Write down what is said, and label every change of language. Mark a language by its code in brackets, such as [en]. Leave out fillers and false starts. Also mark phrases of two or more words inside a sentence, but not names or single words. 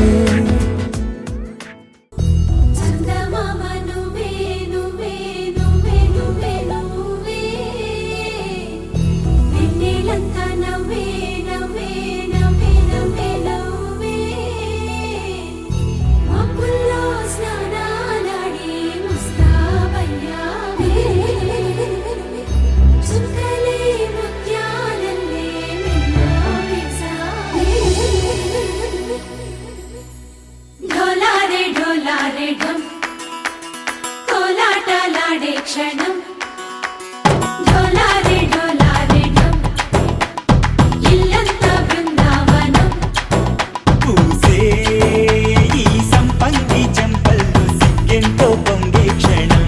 [te] చందమామ నువ్వే నువ్వే నువ్వే నువ్వే నువ్వే, వెన్నెలంతా నవ్వే నవ్వే నవ్వే నవ్వే నవ్వే, మబ్బుల్లో స్నానాలాడి ముస్తాబయ్యావే, చుక్కలే ముత్యాలల్లే మిన్నా వేసావే. [hi] ढोलारे ढोलारे ढम [te] కోలాటలాడే క్షణం, [hi] ढोलारे ढोलारे ढम [te] ఇల్లంతా బృందావనం. పూసే ఈ సంపంగి చెంపల్లో సిగ్గెంతో పొంగే క్షణం,